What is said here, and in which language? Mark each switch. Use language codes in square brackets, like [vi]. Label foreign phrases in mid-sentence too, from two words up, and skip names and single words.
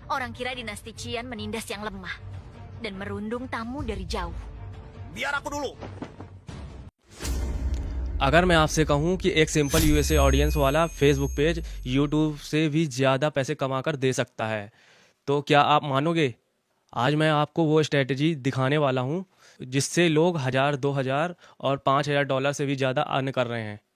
[id] Orang kira dinasti Qian menindas yang lemah dan merundung tamu dari jauh. Biar aku dulu. [hi] अगर मैं आपसे कहूं कि एक [en] simple USA audience [hi] वाला फेसबुक पेज यूट्यूब से भी ज़्यादा पैसे कमा कर दे सकता है, तो क्या आप मानोगे? आज मैं आपको वो स्ट्रेटजी दिखाने वाला हूं जिससे लोग 1000, 2000 और $5000 से भी ज़्यादा अर्न कर रहे हैं।